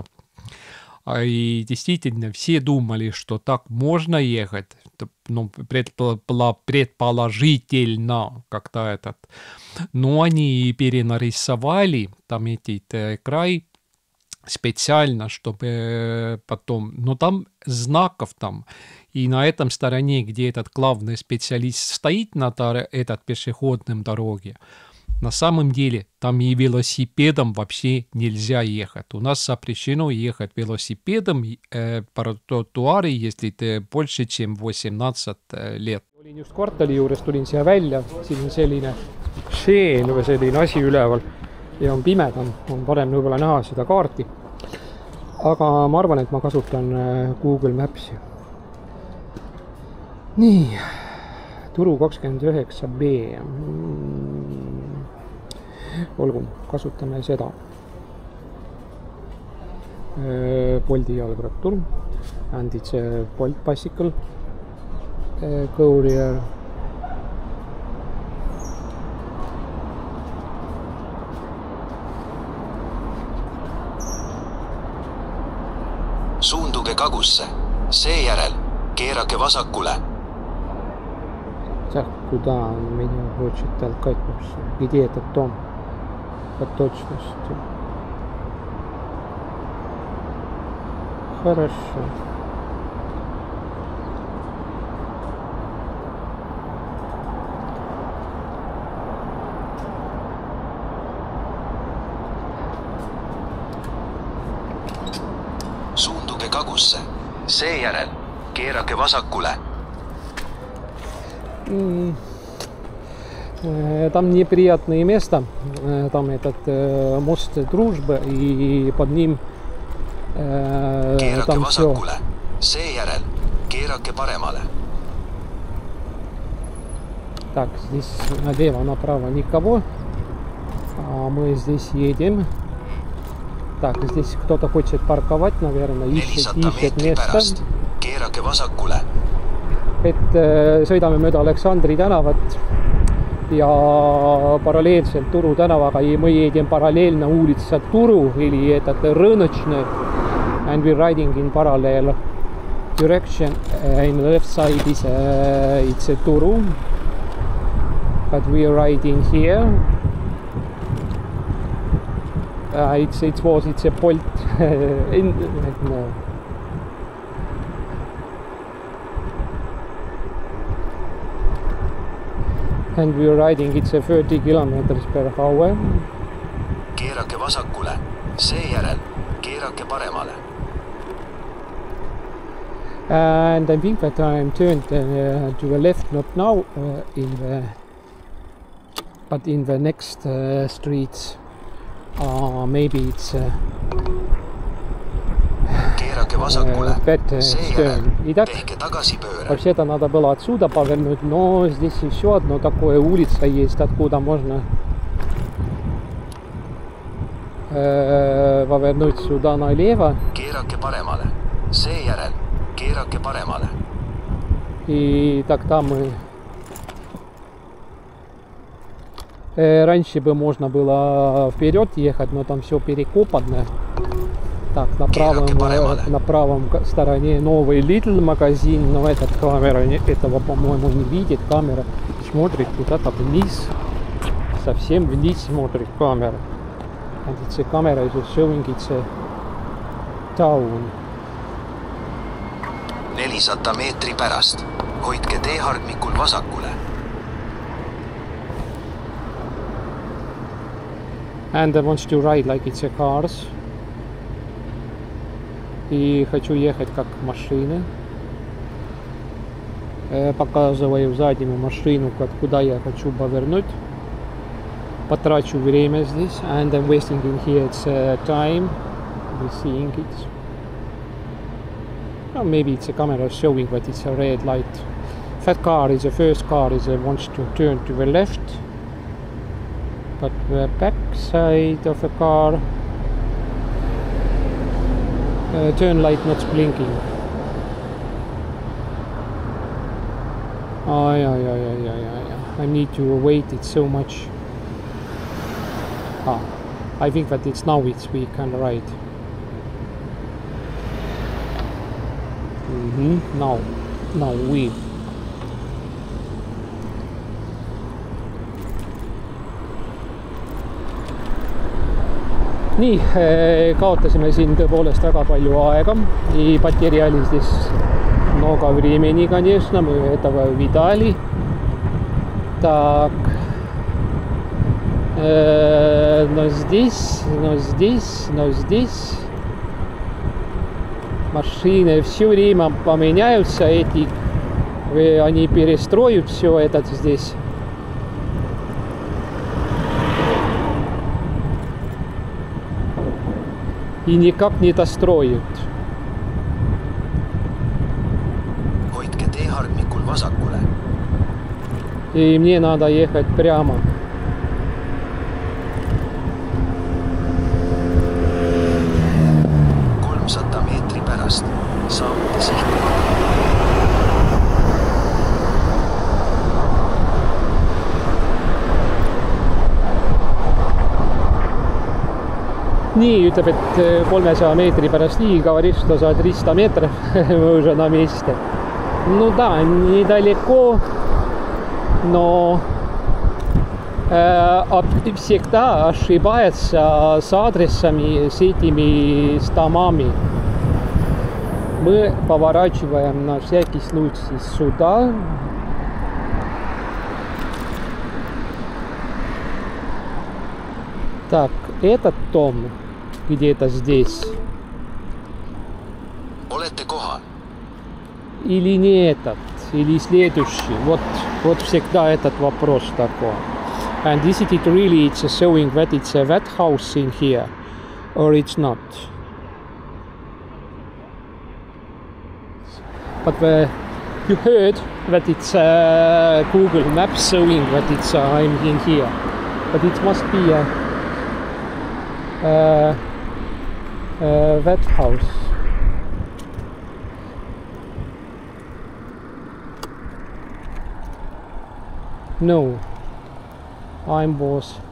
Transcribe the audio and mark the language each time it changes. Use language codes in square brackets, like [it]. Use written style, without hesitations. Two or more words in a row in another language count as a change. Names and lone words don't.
[ru] И действительно, все думали, что так можно ехать, предположительно как-то но они перенарисовали там этот край специально, чтобы потом, но там знаков там, и на этом стороне, где этот главный специалист стоит на этот пешеходном дороге, на самом деле там и велосипедом вообще нельзя ехать. У нас запрещено ехать велосипедом по тротуаре, если ты больше, чем 18 лет. [et] Olin just kvartali juures, tulin siia välja, siin on selline šeen või selline asi üleval ja on pimedam, on parem võib-olla näha seda kaarti. Aga ma arvan, et ma kasutan Google Mapsi. Nii, Turu 29B. Olgu, kasutame seda. Bolti jalgrattur. [en] And it's a Bolt bicycle courier. [et] Suunduge kagusse. Seejärel keerake vasakule. [ru] Так, куда меня хочет толкать вообще? Где этот дом? По точности. Хорошо. [et] Suunduge kagusse. Seejärel keerake vasakule. [ru] Там неприятное место. Там этот мост дружбы и под ним [et] keerake [ru] там [et] vasakule. [ru] все. [et] Seejärel keerake paremale. [ru] Так, здесь налево, направо никого. А мы здесь едем. Так, здесь кто-то хочет парковать, наверное, ищет место. [et] Keerake vasakule. Et sõidame mööda Aleksandri tänavat ja paralleelselt Turu tänavaga [ru] и мы едем параллельно улица Туру или этот рыночный, [en] and we're riding in parallel direction. In the left side is it's a Turu, but we are riding here. It's a Bolt. No. And we are riding, it's a 30 kilometers per hour. [et] keerake vasakule, seejärel keerake paremale. [en] And I think that I'm turned to the left, not now, but in the next streets. Maybe it's [et] keerake vasakule, seejärel [ru] Итак, [et] tehke tagasipööre. [ru] вообще-то надо было отсюда повернуть, но здесь еще одно такое улица есть, откуда можно повернуть сюда налево. [et] keerake paremale, seejärel keerake paremale. [ru] И тогда мы... Раньше бы можно было вперед ехать, но там все перекопано. Так, на правом стороне новый Lidl магазин, но этот камера этого, по-моему, не видит. Камера смотрит куда-то вниз, совсем вниз смотрит камера. [en] And it's a camera is showing it's a town. [et] 400 meetri pärast hoidke teehargmikul vasakule. [en] And I want to ride like it's a cars. [ru] И хочу ехать как машины. Показываю заднюю машину, куда я хочу повернуть. Потрачу время здесь. [en] And I'm wasting in here it's time. We're seeing it. Or maybe it's a camera showing that it's a red light. That car is the first car is wants to turn to the left. But the back side of the car turn light not blinking. I need to wait it so much. I think that it's now we can ride. Now we. [et] Nii, kaotasime siin tõepoolest väga palju aega [ru] и потеряли здесь много времени, конечно, мы этого видали. Так, но здесь машины все время поменяются, они перестроят все это здесь. И никак не достроят. [et] Hoidke teehargmikul vasakule. [ru] И мне надо ехать прямо. [et] Meetri pärast saavute sihtkoha. Nii, ütleb, et 300 meetri pärast [ru] и говорит, что за 300 метров мы уже на месте. Ну да, недалеко, но всегда ошибается с адресами, с этими домами. Мы поворачиваем на всякий случай сюда. Так, этот дом где-то здесь. [et] Olete kohal. [ru] Или не этот, или следующий. Вот всегда этот вопрос такой. [en] And is it really it's showing that it's that house in here, or it's not? But you heard that it's Google Maps showing that it's I'm in here, but it must be that house. No. I'm was.